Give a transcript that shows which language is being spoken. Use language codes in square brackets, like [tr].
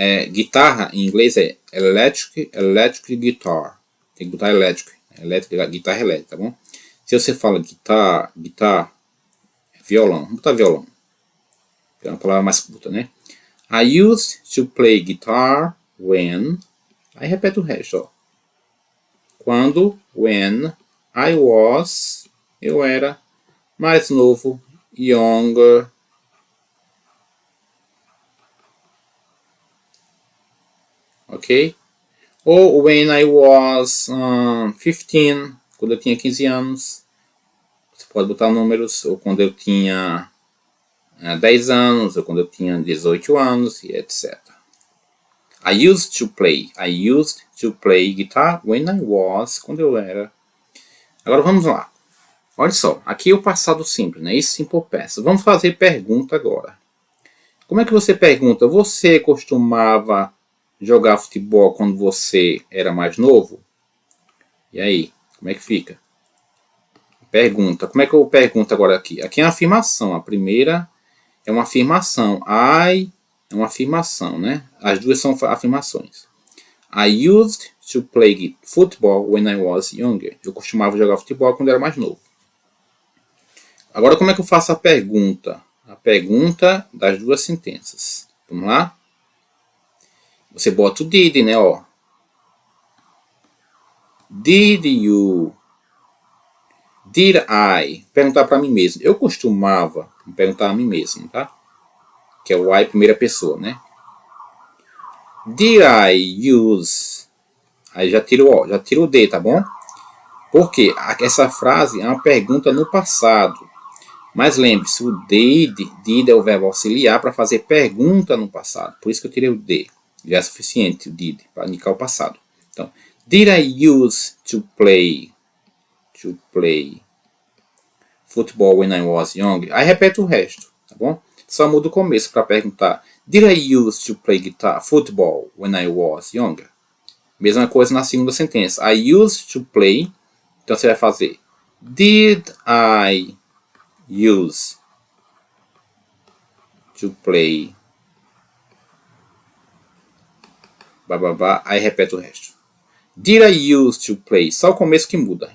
[pt] Guitarra, em inglês, é [en] electric guitar. [pt] Tem que botar elétrico. Guitarra elétrica, tá bom? Se você fala guitar, violão. Vamos botar violão. É uma palavra mais curta, né? [en] I used to play guitar when... [pt] Aí repete o resto, ó. [en] When I was... [pt] Eu era mais novo, [en] younger... Ok? [pt] Ou [en] when I was 15, [pt] quando eu tinha 15 anos. Você pode botar números. Ou quando eu tinha 10 anos, ou quando eu tinha 18 anos, e etc. [en] I used to play guitar when I was, [pt] quando eu era. Agora vamos lá. Olha só, aqui é o passado simples, né? Isso simple past. Vamos fazer pergunta agora. Como é que você pergunta? Você costumava jogar futebol quando você era mais novo? E aí, como é que fica? Pergunta. Como é que eu pergunto agora aqui? Aqui é uma afirmação. A primeira é uma afirmação. I é uma afirmação, né? As duas são afirmações. [en] I used to play football when I was younger. [pt] Eu costumava jogar futebol quando era mais novo. Agora, como é que eu faço a pergunta? A pergunta das duas sentenças. Vamos lá? Você bota o did, né? Ó. [en] Did you? Did I? [pt] Perguntar para mim mesmo. Eu costumava perguntar a mim mesmo, tá? Que é o I primeira pessoa, né? [en] Did I use? [pt] Aí já tiro o D, tá bom? Porque essa frase é uma pergunta no passado. Mas lembre-se, o did é o verbo auxiliar para fazer pergunta no passado. Por isso que eu tirei o D. Já é suficiente o did para indicar o passado. Então, [en] did I use to play football when I was young? [pt] Aí repete o resto, tá bom? Só muda o começo para perguntar. [en] Did I use to play football when I was younger? [pt] Mesma coisa na segunda sentença. [en] I used to play. [pt] Então você vai fazer. [en] Did I use to play? [pt] Aí repete o resto. [en] Did I use to play? [pt] Só o começo que muda.